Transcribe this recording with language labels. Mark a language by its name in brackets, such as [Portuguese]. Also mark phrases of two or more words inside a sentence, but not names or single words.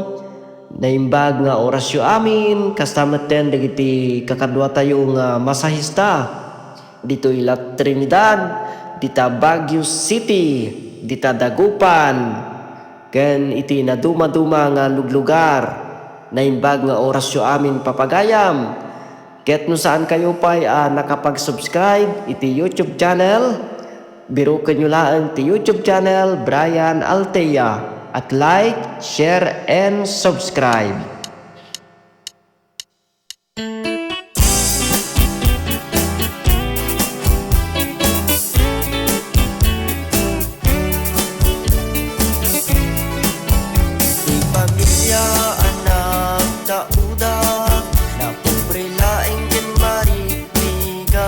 [Iloko] Naimbag nga orasyo amin kastameten dagiti kakadwa tayo nga masahista ditoy La Trinidad, dita Baguio City, dita Dagupan, ken iti naduma-duma nga luglugar. Naimbag nga orasyo amin papagayam. Ket no saan kayo pa'y nakapag-subscribe iti YouTube channel, biro kanyo lang iti YouTube channel Brian Altea at [English] like, share, and subscribe. [Iloko] Pamilya anak tauda na pobre laeng ken marigriga